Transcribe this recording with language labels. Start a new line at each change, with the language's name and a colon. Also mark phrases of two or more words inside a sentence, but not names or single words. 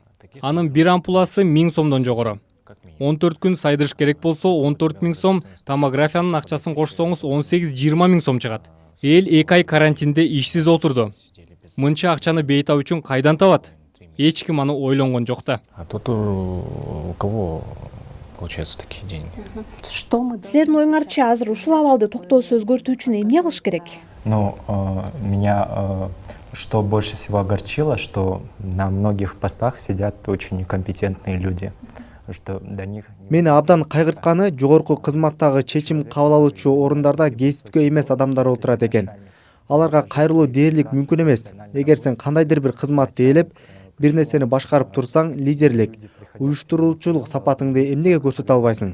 Kyrgyz: Анын бир ампуласы 1000 сомдон жогору. 14 күн сайдырыш керек болсо 14 000 сом, томографиянын акчасын кошсоңуз 18-20 000 сом чыгат. Эл 2 ай карантинде ишсиз отурду. Мынча акчаны бейтап үчүн кайдан табат? Эч ким аны ойлонгон жок да.
Russian: А тут у кого получаются такие деньги?
Kyrgyz: Силердин оюңарча азыр ушул абалды токтоосуз өзгөртүү үчүн эмне кылыш керек?
Russian: Ну, меня что больше всего огорчило, что на многих постах сидят очень некомпетентные люди. Что до них...
Kyrgyz: Мени абдан кайгыртканы жогорку кызматтагы чечим кабыл алуучу орундарда кесипкө эмес адамдар отурат экен. Аларга кайрылуу дээрлик мүмкүн эмес. Эгер сен кандайдыр бир кызматты ээлеп, Бир нерсени башкарып турсаң, лидерлик, уюштуруучулук сапатыңды эмнеге көрсөтө албайсың?